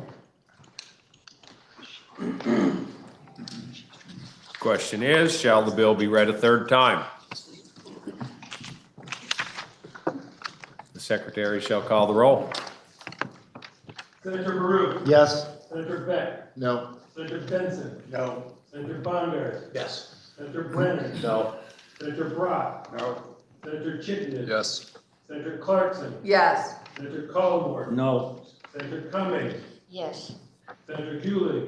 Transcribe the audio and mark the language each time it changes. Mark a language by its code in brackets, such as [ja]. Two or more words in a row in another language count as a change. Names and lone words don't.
[en] Question is, shall the bill be read a third time? The secretary shall call the roll. Senator Baru. Yes. Senator Beck. No. Senator Benson. No. Senator Bondurant. Yes. Senator Brennan. No. Senator Brock. No. Senator Chittenden. Yes. Senator Clarkson. Yes. Senator Collmore. No. Senator Cummings. Yes. Senator Hewley.